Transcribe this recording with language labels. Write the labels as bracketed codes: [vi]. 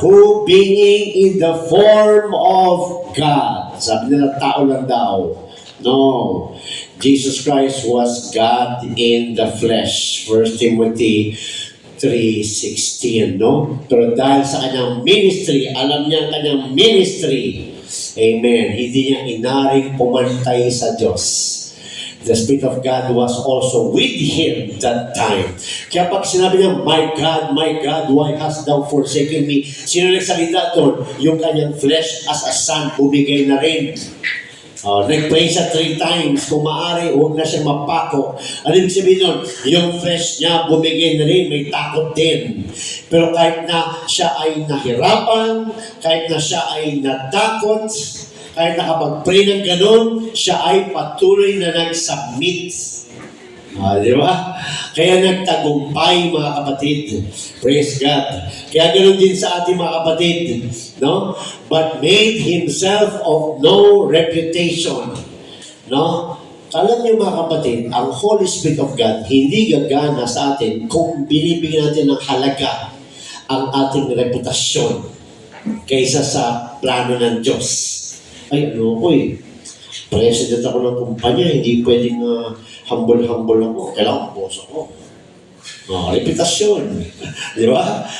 [en] Who being in the form of God. [tl] Sabi nila, tao lang daw. [en] No. Jesus Christ was God in the flesh. 1 Timothy 3:16, no? [tl] Pero dahil sa kanyang ministry, alam niya ang kanyang ministry. Amen. Hindi niya inaring pumantay sa Diyos. [en] The Spirit of God was also with him that time. [tl] Kaya pag sinabi niya, [en] my God, why hast thou forsaken me? [tl] Sino nagsalita doon? Yung kanyang flesh as a son, bumigay na rin. Nag-pray siya 3 times. Kung maaari, huwag na siya mapako. Ano yung sabihin nun? Yung flesh niya, bumigay na rin. May takot din. Pero kahit na siya ay nahirapan, kahit na siya ay natakot, kahit nakapag-pray ng ganun, siya ay patuloy na nag-submit. Di ba? Kaya nagtagumpay, mga kapatid. [en] Praise God. [tl] Kaya ganun din sa ating mga kapatid. No? [en] But made himself of no reputation. No? [tl] Alam niyo mga kapatid, ang Holy Spirit of God hindi gagana sa atin kung binibigyan natin ng halaga ang ating reputasyon kaysa sa plano ng Diyos. Ay, ano ko president ako ng kumpanya, hindi pwedeng humble-humble ako. Kailangan boss ako. Reputasyon. Di ba?